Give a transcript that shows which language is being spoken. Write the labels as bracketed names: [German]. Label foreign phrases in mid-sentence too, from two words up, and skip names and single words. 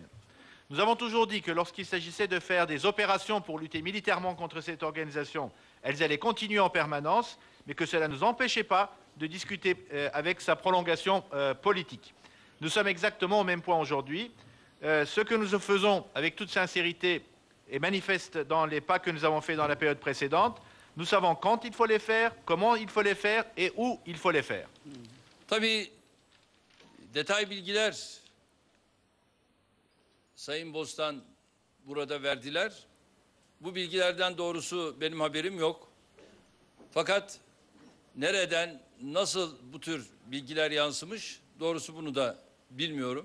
[French] Nous avons toujours dit que lorsqu'il s'agissait de faire des opérations pour lutter militairement contre cette organisation, elles allaient continuer en permanence, mais que cela ne nous empêchait pas de discuter avec sa prolongation politique. Nous sommes exactement au même point aujourd'hui. Ce que nous faisons avec toute sincérité est manifeste dans les pas que nous avons faits dans la période précédente. Nous savons quand il faut les faire, comment il faut les faire et où il faut les faire. [Turkish] Tabii detay bilgiler Sayın Bostan burada verdiler. Bu bilgilerden doğrusu benim haberim yok. Fakat nereden, nasıl bu tür bilgiler yansımış, doğrusu bunu da bilmiyorum.